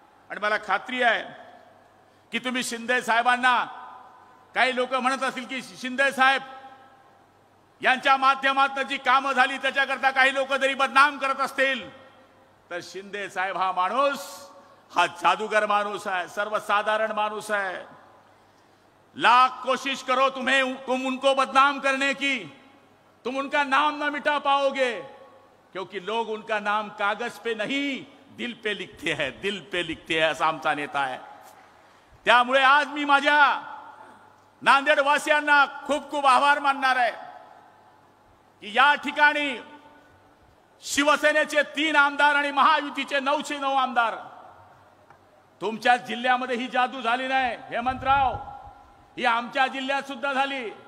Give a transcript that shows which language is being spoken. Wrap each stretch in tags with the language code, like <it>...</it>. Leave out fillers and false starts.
<mr>आणि मला खात्री आहे की तुम्ही शिंदे साहेबांना, काही लोक म्हणत असतील की शिंदे साहेब यांच्या माध्यमातून जी कामं झाली त्याच्याकरता काही लोक जरी बदनाम करत असतील, तर शिंदे साहेब हा माणूस हा जादूगर माणूस है, सर्वसाधारण माणूस है.</mr> <hi>लाख कोशिश करो तुम उनको बदनाम करने की, तुम उनका नाम ना मिटा पाओगे, क्योंकि लोग उनका नाम कागज पे नहीं दिल पे लिखते हैं, दिल पे लिखते हैं.</hi> <mr>असा आमचा नेता आहे. त्यामुळे आज मी माझ्या नांदेड वासियांना खूप खूप आभार मानणार आहे की या ठिकाणी शिवसेनेचे 3 आमदार आणि महायुतीचे 909 आमदार. तुमच्या जिल्ह्यामध्ये ही जादू झाली नाही हेमंतराव, ही आमच्या जिल्ह्यात सुद्धा झाली.</mr>